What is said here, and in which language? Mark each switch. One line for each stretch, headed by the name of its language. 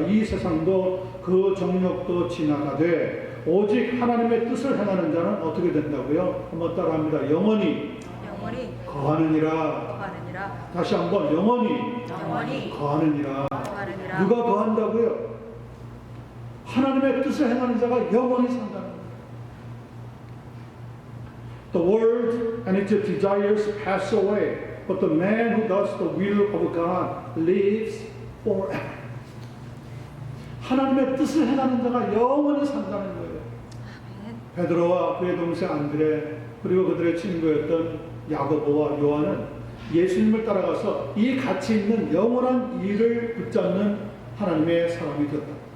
Korean: 이 세상도 그 정욕도 지나가되 오직 하나님의 뜻을 행하는 자는 어떻게 된다고요? 한번 따라합니다. 영원히 거하느니라. 다시 한번 영원히 거하느니라. 누가 거한다고요? 하나님의 뜻을 행하는 자가 영원히 산다는 거예요.
English: The world and its desires pass away, But the man who does the will of God lives forever.
Korean: 하나님의 뜻을 행하는 자가 영원히 산다는 거예요. 베드로와 그의 동생 안드레 그리고 그들의 친구였던 야고보와 요한은 예수님을 따라가서 이 가치 있는 영원한 일을 붙잡는 하나님의 사람이 되었다.